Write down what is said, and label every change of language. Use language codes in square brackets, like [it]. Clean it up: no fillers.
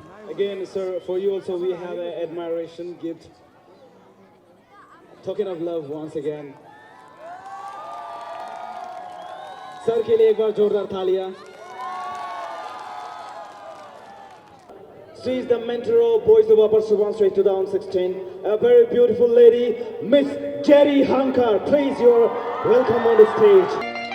[en] Again, sir, for you also we have an admiration gift. Talking of love once again. [hi] Sir के लिए एक बार जोरदार तालियां. [en] She is the mentor of Boys of Upper Subansiri 2016. A very beautiful lady, Miss Jerry Hankar. Please, you're welcome on the stage.